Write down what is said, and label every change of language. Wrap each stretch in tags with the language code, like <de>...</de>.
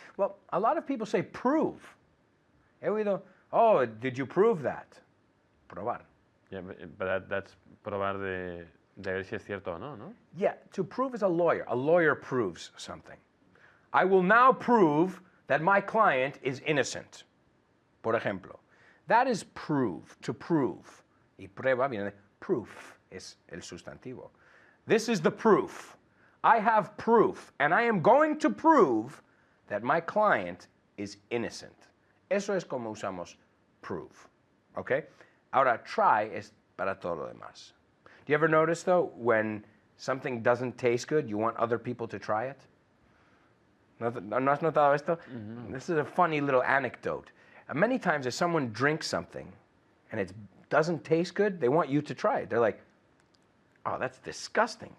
<en>Well, a lot of people say prove.</en> <es>He oído,</es> <en>oh, did you prove that?</en> <es>Probar.</es> <en>Yeah, but that's</en> <es>probar de ver si es cierto o no, no?</es> <en>Yeah, to prove is a lawyer. A lawyer proves something. I will now prove that my client is innocent.</en> <es>Por ejemplo.</es> <en>That is prove, to prove.</en> <es>Y prueba viene de proof, es el sustantivo.</es> <en>This is the proof. I have proof, and I am going to prove that my client is innocent.</en> <es>Eso es como usamos prove. Okay? Ahora, try es para todo lo demás.</es> <en>Do you ever notice, though, when something doesn't taste good, you want other people to try it?</en> <es>¿No has notado esto?</es> <en>This is a funny little anecdote. Many times if someone drinks something and it doesn't taste good, they want you to try it. They're like, oh, that's disgusting.</en>